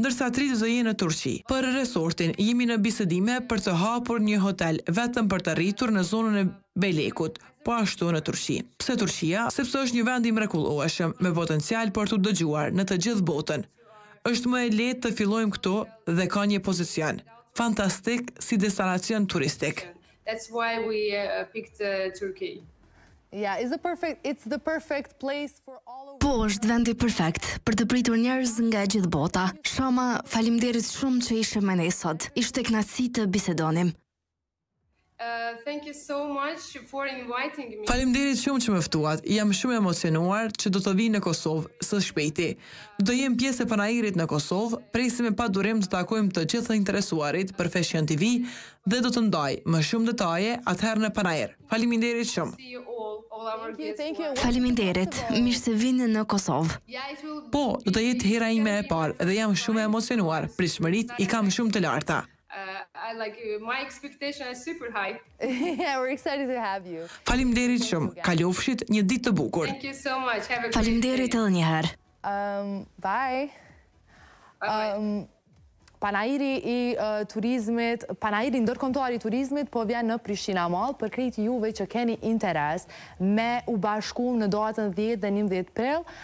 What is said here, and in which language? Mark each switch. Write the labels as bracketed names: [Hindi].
[Albanian] Ndërsa 3 do jenë në Turqi. Për resortin jemi në bisedime për të hapur një hotel vetëm për të rritur në zonën e Bejlekut, po ashtu në Turqi. Pse Turqia? Sepse është një vend i mrekullueshëm me potencial për të dëgjuar në të gjithë botën. Është më e lehtë të fillojmë këtu dhe ka një pozicion fantastik si destinacion turistik. [English] That's why we picked Turkey. Yeah, it's the perfect place for all of... [Albanian] Po, është vendi perfekt për të pritur njerëz nga gjithë bota. Shama, faleminderit shumë që ishe me ne sot. Ishte kënaqësi të bisedonim. [English] Thank you so much for inviting me. [Albanian] Faleminderit shumë që më ftuat. Jam shumë emocionuar që do të vi në Kosovë së shpejti. Do jem pjesë e panairit në Kosovë, presim me pa durim të takojmë të gjithë të interesuarit për Fashion TV dhe do të ndaj më shumë detaje atëherë në panair. Faleminderit shumë. [English] See you all our guests. Thank you. [Albanian] Faleminderit. Mirë se vini në Kosovë. [English] Yeah, it will be... [Albanian] Po, do të jetë hera ime e parë dhe jam shumë e emocionuar. Pritshmëritë i kam shumë të larta. [English] I like my expectation is super high. Yeah, we're excited to have you. [Albanian] Faleminderit shumë. Kalofshit një ditë të bukur. [English] Thank you so much. Have a great [Albanian] Faleminderit [English] day. [Albanian] edhe një herë. [English] Bye. [Albanian] Panairi i turizmit, panairi ndërkombëtar i turizmit po vjen në Prishtina Mall për krejt juve që keni interes me u bashku në datën 10 dhe 11 prill.